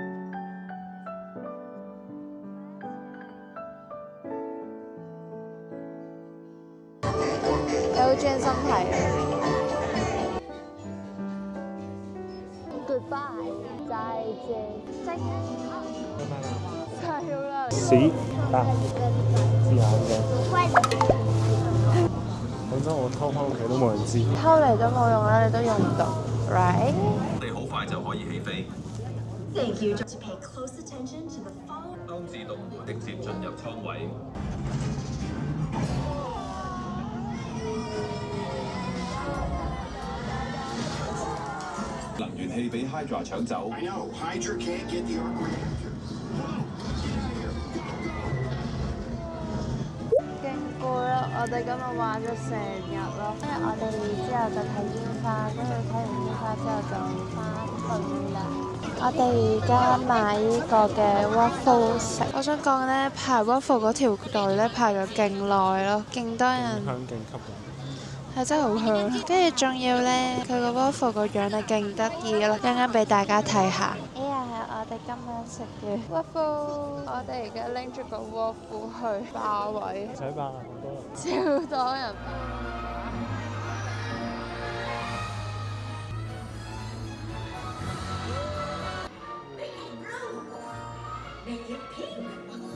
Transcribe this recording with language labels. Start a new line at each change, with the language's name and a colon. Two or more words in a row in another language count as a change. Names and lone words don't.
Cantonese: 你好專心睇啊 ！Goodbye， 再見，再見。係啦。死啊！試下嘅。講真，我偷翻屋企都冇人知。偷嚟都冇用啦，你都用唔到 ，right？我哋好快就可以起飛。
English: Thank you. To pay close attention to the following.
Cantonese: 當自動門直接進入艙位。能源氣俾 Hydra 搶走。
English: I know, Hydra can't get the arc reactor.
Cantonese: 勁攰啦！我哋今日玩咗成日咯，跟住我哋之後就睇煙花，跟住睇完煙花之後就翻去啦。我哋而家買呢個嘅 waffle 食。我想講咧，排 waffle 嗰條隊咧排咗勁耐咯，勁多人。香勁吸引。係真係好香，跟住仲要咧，佢個 waffle 個樣係勁得意咯，陣間俾大家睇下。呢個係我哋今晚食嘅 waffle，我哋而家拎住個 waffle 去霸位，唔使霸啦，好多人。超多人。
English: Make it pink.